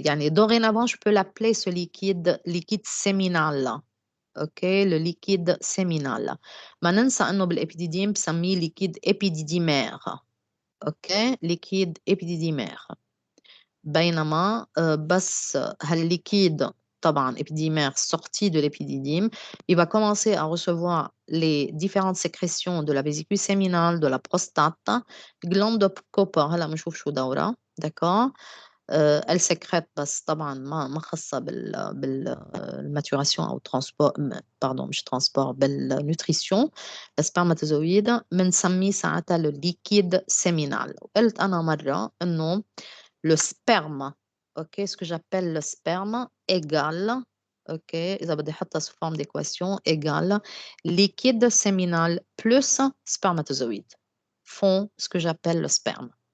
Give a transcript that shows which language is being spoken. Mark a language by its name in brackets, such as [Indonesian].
[French] Dorénavant, je peux l'appeler ce liquide séminal. OK, le liquide séminal. [Arabic] ما ننسى إنه بالإبيديديم بسميه liquide épididymaire. [French] OK, liquide épididymaire. [Arabic] بينما بس هالliquide طبعا [French] épididymaire sorti de l'épididyme, il va commencer à recevoir les différentes sécrétions de la vésicule séminale, de la prostate, glande de Cooper [Arabic] هلا بنشوف شو دورها, [French] d'accord. Elle sécrète [Arabic] بس طبعا ما خاصة بالماتوراسيون أو transport, [French] pardon [Arabic] مش transport, بالnutrition. السبرماتوزويد بنسميه ساعتها [French] le liquide séminal. [Arabic] وقلت أنا مرة إنه [French] le sperme, OK, ce que j'appelle le sperme égale, OK, [Arabic] إذا بدي أحطها [French] sous forme d'équation, égale liquide séminal plus spermatozoïde font ce que j'appelle le sperme.